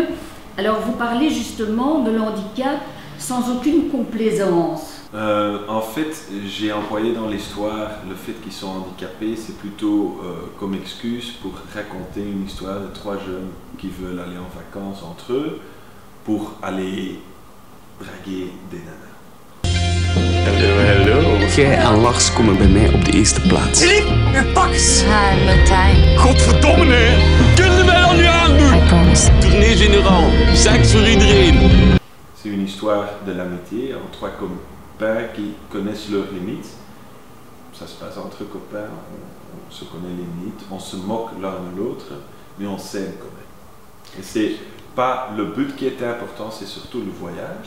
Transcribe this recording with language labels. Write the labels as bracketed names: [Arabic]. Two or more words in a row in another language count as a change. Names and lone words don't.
[French] Alors vous parlez justement de l'handicap sans aucune complaisance. En fait, j'ai employé dans l'histoire le fait qu'ils sont handicapés, c'est plutôt comme excuse pour raconter une histoire de trois jeunes qui veulent aller en vacances entre eux pour aller draguer des nanas. [Dutch] Hallo, hallo. Jij en Lars komen bij mij op de eerste plaats. Philippe, pak eens! Hi, Martijn. Godverdomme, nee! Kunnen wij dat nu aandoen? [English] I promise. [French] Tournée générale, [Dutch] seks voor iedereen. [French] C'est une histoire de l'amitié entre trois copains qui connaissent leurs limites. Ça se passe entre copains, on se connaît les limites, on se moque l'un de l'autre, mais on s'aime quand même. Et c'est pas le but qui est important, c'est surtout le voyage.